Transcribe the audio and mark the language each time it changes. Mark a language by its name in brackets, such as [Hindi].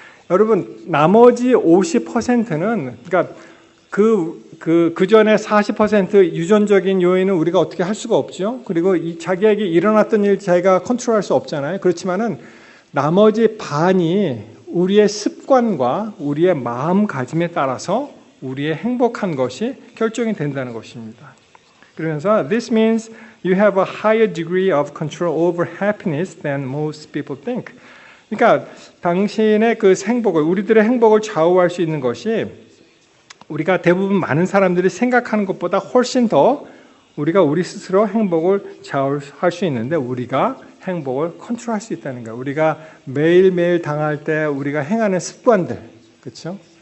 [Korean] 여러분, 나머지 50%는 그러니까 그 전에 40% 유전적인 요인은 우리가 어떻게 할 수가 없죠. 그리고 자기에게 일어났던 일 자기가 컨트롤할 수 없잖아요. 그렇지만은 나머지 반이 우리의 습관과 우리의 마음가짐에 따라서 우리의 행복한 것이 결정이 된다는 것입니다. 그러면서 [English] this means you have a higher degree of control over happiness than most people think. [Korean] 그러니까 당신의 그 행복을, 우리들의 행복을 좌우할 수 있는 것이 우리가 대부분 많은 사람들이 생각하는 것보다 훨씬 더 우리가 우리 스스로 행복을 좌우할 수 있는데, 우리가 행복을 컨트롤할 수 있다는 거예요. 우리가 매일매일 당할 때 우리가 행하는 습관들, 그렇죠?